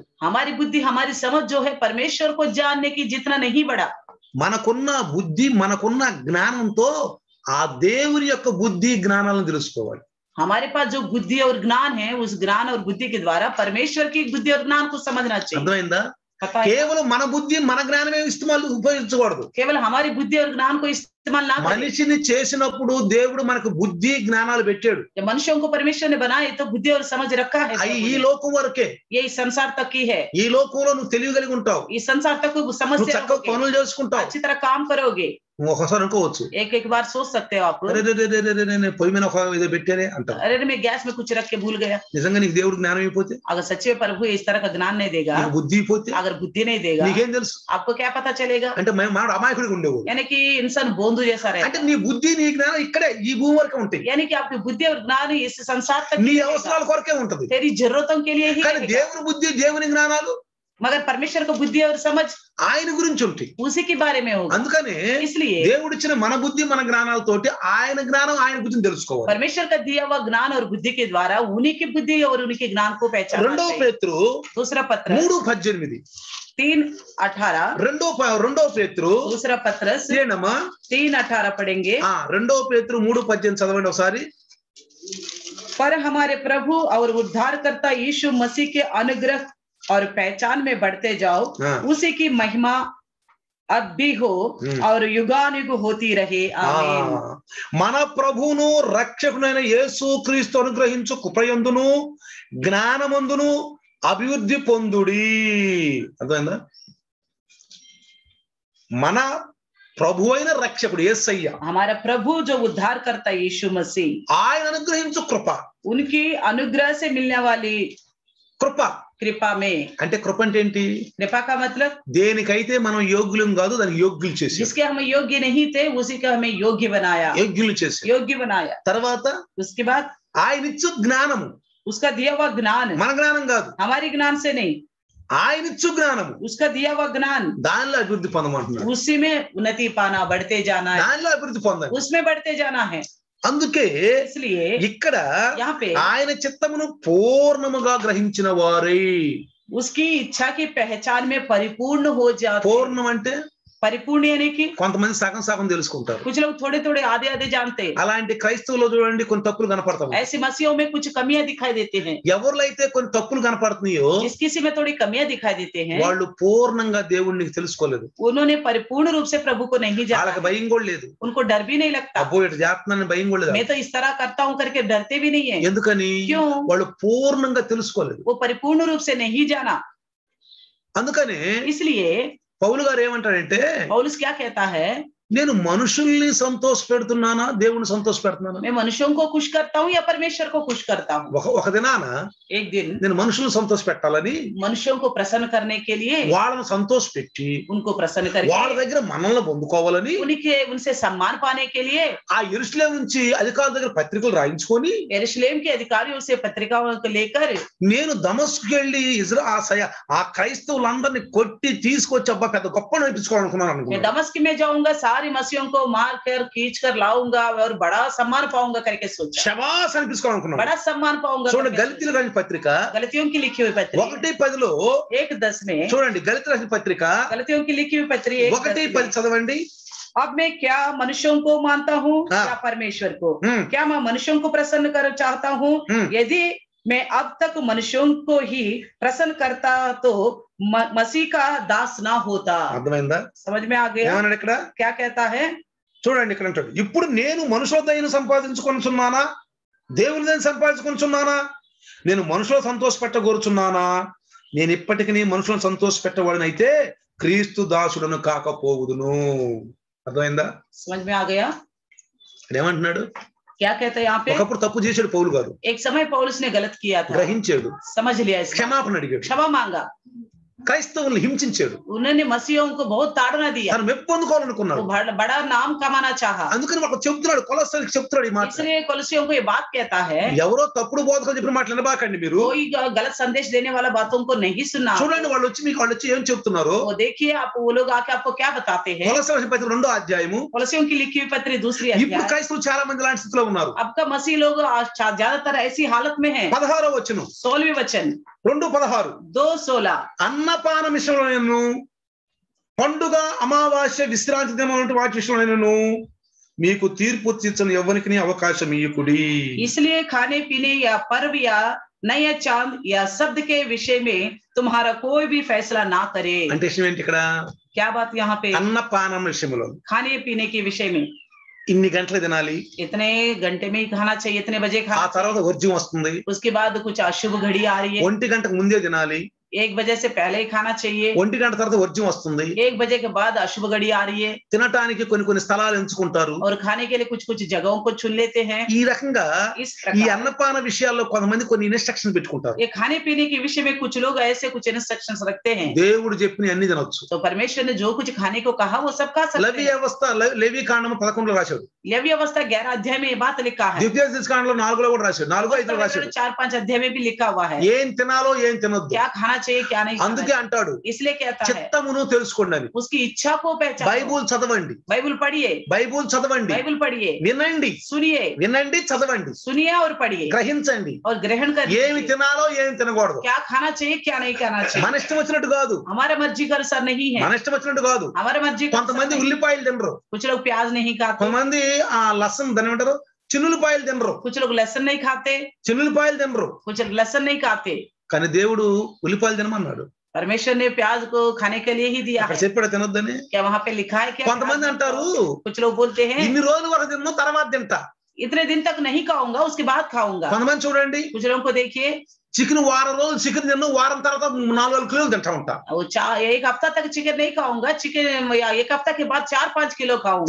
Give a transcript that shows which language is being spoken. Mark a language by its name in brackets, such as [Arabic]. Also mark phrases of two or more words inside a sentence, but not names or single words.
[Hindi] हमारी बुद्धि हमारी समझ जो है परमेश्वर को जानने की जितना नहीं बढ़ा. [Telugu] మనకున్న బుద్ధి మనకున్న జ్ఞానంతో ఆ దేవుని యొక్క బుద్ధి జ్ఞానాలను తెలుసుకోవాలి. [Hindi] हमारे पास जो बुद्धि और ज्ञान है, उस ज्ञान और बुद्धि के द्वारा परमेश्वर की बुद्धि और ज्ञान को समझना चाहिए. [Telugu] అర్థమైందా? [Hindi] पता है? [Telugu] కేవలం మన బుద్ధి మన జ్ఞానమే ఉపయోగించకూడదు. [Hindi] केवल हमारी बुद्धि और ज्ञान को इस्तेमाल ना करें. [Telugu] మనిషిని చేసినప్పుడు దేవుడు మనకు బుద్ధి జ్ఞానాలు పెట్టాడు. [Hindi] जब मनुष्यों को परमेश्वर ने बनाए तो बुद्धि और समझ रखा है. [Telugu] ఈ లోకం వరకే. [Hindi] ये इस संसार तक की है. [Telugu] ఈ లోకంలో నువ్వు తెలియగలిగి ఉంటావు, [Hindi] इस संसार तक को समझ [Telugu] నువ్వు [Hindi] से [Telugu] చక్కగా [Hindi] रहोगे, [Telugu] పనులు చేసుకుంటావు. [Hindi] अच्छी तरह काम करोगे. [Telugu] నువ్వు ఒకసారి అనుకోవచ్చు, [Hindi] एक बार सोच सकते हो आप, [Telugu] అరే నేను పొయ్యి మీద ఒక ఏదో పెట్టానే అంటావు. [Hindi] अरे मैं गैस में कुछ रख के भूल गया. [Telugu] నిజంగా నీకు దేవుడు జ్ఞానం అయిపోతే, [Hindi] अगर सच्चे प्रभु इस तरह का ज्ञान नहीं देगा, [Telugu] నీకు బుద్ధి అయిపోతే, [Hindi] अगर बुद्धि नहीं देगा, [Telugu] నీకేం తెలుసు? [Hindi] आपको क्या पता चलेगा? [Telugu] అంటే మనడు అమాయకుడిగా ఉండేవాడు. [Hindi] यानी कि इंसान बोंदू जैसा [Telugu] అంటే [Hindi] रहेगा. [Telugu] నీ బుద్ధి నీ జ్ఞానం ఇక్కడే ఈ భూమి వరకే ఉంటాయి. [Hindi] यानी कि आपकी बुद्धि और ज्ञान इस संसार तक [Telugu] నీ [Hindi] ही रहेगा. [Telugu] అవసరాల కొరకే ఉంటది. [Hindi] तेरी जरूरतों के लिए ही [Telugu] కానీ [Hindi] रहेगा. [Telugu] దేవుని బుద్ధి దేవుని జ్ఞానాలు [Hindi] मगर परमेश्वर को बुद्धि और समझ [Telugu] ఆయన గురించి ఉంటాయి. [Hindi] उसी के बारे में होगा. [Telugu] అందుకనే [Hindi] इसलिए [Telugu] దేవుడిచ్చిన మన బుద్ధి మన జ్ఞానాలతోటి ఆయన జ్ఞానం ఆయన బుద్ధిని తెలుసుకోవాలి. [Hindi] परमेश्वर का दिया हुआ ज्ञान और बुद्धि के द्वारा उन्हीं की बुद्धि और उनके ज्ञान को पहचानना [Telugu] రెండవ [Hindi] चाहिए. [Telugu] పేతురు [Hindi] दूसरा पत्र 3:18 3:18 [Telugu] రెండవ పేతురు [Hindi] दूसरा पत्रस [Telugu] ఏనమ్మా [Hindi] 3:18 पढ़ेंगे. [Telugu] రెండవ పేతురు 3:18 చదవండి ఒకసారి. [Hindi] पर हमारे प्रभु और उद्धारकर्ता यीशु मसीह के अनुग्रह और पहचान में बढ़ते जाओ. उसी की महिमा अब भी हो और युगानुग होती रहे. आमीन. [Telugu] మన ప్రభువును రక్షకుడైన యేసు క్రీస్తు అనుగ్రహించు కృపయందును జ్ఞానమందును అభివృద్ధి పొందుడి. అర్థమైందా? మన ప్రభు అయిన రక్షకుడు యేసయ్య, [Hindi] हमारा प्रभु जो उद्धार करता यीशु मसीह, [Telugu] ఆయన అనుగ్రహించు కృప, [Hindi] उनकी अनुग्रह से मिलने वाली [Telugu] కృప [Hindi] कृपा में. [Telugu] అంటే కృప అంటే ఏంటి? [Hindi] कृपा का मतलब [Telugu] దేనికైతే మనం యోగ్యులం కాదు దానికి యోగ్యులు చేసి, [Hindi] जिसके हम योग्य नहीं थे उसी का हमें योग्य बनाया. [Telugu] యోగ్యులు చేసి [Hindi] योग्य बनाया. [Telugu] తర్వాత [Hindi] उसके बाद [Telugu] ఆయన ఇచ్చు జ్ఞానము, [Hindi] उसका दिया हुआ ज्ञान, [Telugu] మన జ్ఞానం కాదు, [Hindi] हमारी ज्ञान से नहीं, [Telugu] ఆయన ఇచ్చు జ్ఞానము, [Hindi] उसका दिया हुआ ज्ञान, [Telugu] దానిలో అభివృద్ధి పొందమంటున్నాడు. [Hindi] उसी में उन्नति पाना, बढ़ते जाना है, [Telugu] దానిలో అభివృద్ధి పొందాలి. [Hindi] उसमें बढ़ते जाना है. [Telugu] అందుకే [Hindi] इसलिए [Telugu] ఇక్కడ [Hindi] यहाँ पे [Telugu] ఆయన చిత్తమును పూర్ణముగా గ్రహించిన వారై, [Hindi] उसकी इच्छा की पहचान में परिपूर्ण हो जाते. [Telugu] పూర్ణం అంటే [Hindi] परिपूर्ण यानी कि [Telugu] కొంతమంది సగం సగం తెలుసుకుంటారు. [Hindi] कुछ लोग थोड़े थोड़े आधे आधे जानते हैं. [Telugu] అలాంటి క్రైస్తవులు చూడండి కొన్ని తప్పులు కనపడతాయి. [Hindi] ऐसी मसीहों में कुछ कमियां दिखाई देते हैं. [Telugu] ఎవరిలో అయితే కొన్ని తప్పులు కనపడుతున్నాయో [Hindi] जिस किसी में थोड़ी कमियां दिखाई देते हैं, [Telugu] వాళ్ళు పూర్ణంగా దేవుణ్ణి తెలుసుకోలేదు. [Hindi] उन्होंने परिपूर्ण रूप से प्रभु को नहीं जाना. [Telugu] వాళ్ళకి భయం కూడా లేదు. [Hindi] उनको डर भी नहीं लगता. [Telugu] అబ్బో ఇటు చేస్తున్నానని భయం కూడా లేదు. [Hindi] मैं तो इस तरह करता हूं करके डरते भी नहीं है. [Telugu] ఎందుకని? [Hindi] क्यों? [Telugu] వాళ్ళు పూర్ణంగా తెలుసుకోలేదు. [Hindi] वो परिपूर्ण रूप से नहीं जाना. [Telugu] అందుకనే [Hindi] इसलिए [Telugu] పౌలు గారు ఏమంటాడంటే, [Hindi] पौलुस क्या कहता है? [Telugu] నేను మనుషుల్ని సంతోష పెడుతున్నానా దేవుని సంతోష పెడుతున్నానా? [Hindi] मैं मनुष्यों को खुश करता हूँ या परमेश्वर को खुश करता हूँ? [Telugu] ఒక దినాన [Hindi] एक दिन [Telugu] నేను మనుషులను సంతోష పెట్టాలని [Hindi] मनुष्यों को प्रसन्न करने के लिए [Telugu] వాళ్ళని సంతోష పెట్టి [Hindi] उनको प्रसन्न [Telugu] వాళ్ళ [Hindi] करके [Telugu] దగ్గర మనల్ని పొందుకోవాలని [Hindi] उनसे सम्मान पाने के लिए [Telugu] ఆ యెరూషలేము నుంచి అధికారుల దగ్గర పత్రికలు రాయించుకొని [Hindi] यरूशलेम के अधिकारियों से पत्रिकाओं को लेकर [Telugu] నేను దమస్కుకి వెళ్ళి ఆ క్రైస్తవులందరినీ కొట్టి తీసుకొచ్చి అబ్బా పెద్ద గొప్ప నడిపించుకోవాలనుకున్నాను [Hindi] मैं [Telugu] అనుకున్నాను. [Hindi] दमस्क में जाऊंगा, सारी मसीहों को मार कर खींच कर लाऊंगा और बड़ा सम्मान पाऊंगा करके सोचा. [Telugu] శబాస్ అనిపించుకోవాలనుకున్నాను. [Hindi] बड़ा सम्मान पाऊंगा. [Telugu] చూడండి గలితీయులకు రాసిన పత్రిక [Hindi] गलतियों की लिखी हुई पत्री 1:10 1:10 में, [Telugu] చూడండి గలితీయులకు రాసిన పత్రిక [Hindi] गलतियों की लिखी हुई पत्री [Telugu] 1:10 చదవండి. [Hindi] अब मैं क्या मनुष्यों को मानता हूँ हाँ। या परमेश्वर को? हम्म। क्या मैं मनुष्यों को प्रसन्न कर चाहता हूँ? यदि मैं अब तक मनुष्यों को ही प्रसन्न करता तो मसीह का दास ना होता. [Telugu] అర్థమైందా? [Hindi] समझ में आ गया? [Telugu] ఏమన్నాడు ఇక్కడ? [Hindi] क्या कहता है? [Telugu] చూడండి ఇక్కడ అంటాడు, ఇప్పుడు నేను మనుషుల దయను సంపాదించుకొనుచున్నానా దేవుని దయను సంపాదించుకొనుచున్నానా? నేను మనుషుల సంతోష పెట్టగోరుచున్నానా? నేను ఇప్పటికీ మనుషులను సంతోష పెట్టవాడినైతే క్రీస్తు దాసుడను కాకపోవుదును. అర్థమైందా? [Hindi] समझ में आ गया? [Telugu] ఏమంటున్నాడు? [Hindi] क्या कहता है यहाँ पे? [Telugu] ఒకప్పుడు తప్పు చేశాడు పౌలు గారు, [Hindi] एक समय पौलुस ने गलत किया था, [Telugu] గ్రహించాడు, [Hindi] समझ लिया, इसका [Telugu] క్షమాపణ అడిగాడు. [Hindi] क्षमा मांगा. [Telugu] క్రైస్తవుల్ని హింసించాడు. [Hindi] उन्होंने मसीहों को बहुत ताड़ना दिया, [Telugu] తను మెప్పు పొందుకోవాలనుకున్నాడు. [Hindi] वो बड़ा नाम कमाना चाहा। [Telugu] అందుకని ఒక చెప్తున్నాడు, కొలస్సీయులకు చెప్తున్నాడు ఈ మాట. [Hindi] इसलिए कोलोसियों को ये बात कहता है, [Telugu] ఎవరో తప్పుడు బోధకులు చెప్పిన మాటలు వినబాకండి మీరు. [Hindi] कोई गलत संदेश देने वाला बातों को नहीं सुनना। [Telugu] చూడండి వాళ్ళు వచ్చి ఏం చెప్తున్నారు. [Hindi] वो देखिए आप, वो लोग आके आपको क्या बताते हैं। [Telugu] కొలస్సీయులకు పత్రిక 2వ అధ్యాయము. [Hindi] कोलोसियों की लिखी हुई पत्री 2 [Telugu] ఇప్పుడు [Hindi] अध्याय। [Telugu] క్రైస్తవులు చాలా మంది ఇలాంటి స్థితిలో ఉన్నారు. [Hindi] अब का मसीह लोग ज्यादातर ऐसी हालत में है। [Telugu] 16వ వచనం, [Hindi] 16वें वचन 2:16 2:16 [Telugu] అన్నపాన విషయంలో పండుగ అమావాస్య విశ్రాంతి దినం వంటి వాటి విషయంలో మీకు తీర్పు తీర్చని ఎవరికి అవకాశం ఇయ్యకుడి. [Hindi] इसलिए खाने पीने या पर्व या नया चांद या शब्द के विषय में तुम्हारा कोई भी फैसला ना करे। [Telugu] అంటే విషయం ఏంటి ఇక్కడ? [Hindi] क्या बात यहाँ पे? [Telugu] అన్నపానం విషయంలో [Hindi] खाने पीने के विषय में [Telugu] ఇన్ని గంటలు తినాలి, [Hindi] इतने घंटे में ही खाना चाहिए, इतने बजे [Telugu] ఆ [Hindi] खाना [Telugu] తర్వాత [Hindi] चाहिए। [Telugu] వర్జ్యం వస్తుంది. [Hindi] उसके बाद कुछ अशुभ घड़ी आ रही है, [Telugu] 1 గంటకు ముందే తినాలి, [Hindi] 1 बजे से पहले ही खाना चाहिए, [Telugu] 1 గంట తర్వాత వర్జ్యం వస్తుంది. [Hindi] 1 बजे के बाद अशुभ घड़ी आ रही है, [Telugu] తినటానికి కొన్ని స్థలాలు ఎంచుకుంటారు. [Hindi] और खाने के लिए कुछ जगहों को चुन लेते हैं। [Telugu] ఈ రకంగా [Hindi] इस [Telugu] ఈ [Hindi] प्रकार [Telugu] అన్నపాన విషయాల్లో కొంతమంది కొన్ని ఇన్స్ట్రక్షన్ పెట్టుకుంటారు. [Hindi] ये खाने पीने के विषय में कुछ लोग ऐसे कुछ इंस्ट्रक्शंस रखते हैं। [Telugu] దేవుడు చెప్పిన అన్ని తినొచ్చు. [Hindi] तो परमेश्वर ने जो कुछ खाने को कहा वो सब खा सकते [Telugu] లవి [Hindi] हैं। [Telugu] వ్యవస్థ లేవి కాండము 11లో రాశాడు. [Hindi] लेवी अवस्था 11 अध्याय में ये बात लिखा है। [Telugu] ద్వితీయోపదేశ కాండలో 4లో కూడా రాశాడు, 4-5లో రాశాడు. [Hindi] 4-5 अध्याय में भी लिखा हुआ है [Telugu] ఏం తినాలో ఏం తినొద్దు. [Hindi] क्या खाना चाहिए क्या नहीं खाना [Telugu] అందుకే [Hindi] चाहिए। [Telugu] అంటాడు [Hindi] इसलिए कहता है [Telugu] చిత్తమును తెలుసుకోండి అని. [Hindi] उसकी इच्छा को पहचानो। [Telugu] బైబుల్ చదవండి, [Hindi] बाइबल पढ़िए, [Telugu] బైబుల్ చదవండి, [Hindi] बाइबल पढ़िए, [Telugu] వినండి, [Hindi] सुनिए, [Telugu] వినండి, చదవండి, [Hindi] सुनिए और पढ़िए [Telugu] గ్రహించండి. [Hindi] और ग्रहण [Telugu] ఏమి [Hindi] करिए। [Telugu] తినాలో ఏమి తినకూడదు. [Hindi] क्या खाना चाहिए क्या नहीं खाना [Telugu] మన [Hindi] चाहिए। [Telugu] ఇష్టం వచ్చినట్టు కాదు, [Hindi] हमारे मर्जी का अनुसार नहीं है, [Telugu] మన ఇష్టం వచ్చినట్టు కాదు. [Hindi] हमारे मर्जी का अनुसार [Telugu] కొంతమంది [Hindi] नहीं। [Telugu] ఉల్లిపాయలు తినరు, [Hindi] कुछ लोग प्याज नहीं खाते, [Telugu] కొంతమంది ఆ లసం దాని ఏమంటారు చిన్నులపాయలు తినరు, [Hindi] कुछ लोग लहसुन नहीं खाते, [Telugu] చిన్నులపాయలు తినరు. [Hindi] कुछ लोग लहसुन नहीं खाते। [Telugu] కానీ దేవుడు ఉల్లిపాయలు తినమన్నాడు. [Hindi] परमेश्वर ने प्याज को खाने के लिए ही दिया [Telugu] అక్కడ [Hindi] है। [Telugu] చెప్పాడు తినొద్దని. [Hindi] क्या वहाँ पे लिखा है क्या? [Telugu] కొంతమంది అంటారు [Hindi] कुछ लोग बोलते हैं [Telugu] ఇన్ని రోజుల వరకు తిన్నా తర్వాత తింటా. [Hindi] इतने दिन तक नहीं खाऊंगा उसके बाद खाऊंगा। [Telugu] కొంతమంది చూడండి [Hindi] कुछ लोगों को देखिए [Telugu] చికెన్ వారం రోజులు చికెన్ తిన్నా, వారం తర్వాత 4-5 కిలోలు తింటా ఉంటా. [Hindi] वो 1 हफ्ता तक चिकन नहीं खाऊंगा, चिकन या 1 हफ्ता के बाद 4-5 किलो खाऊंगा,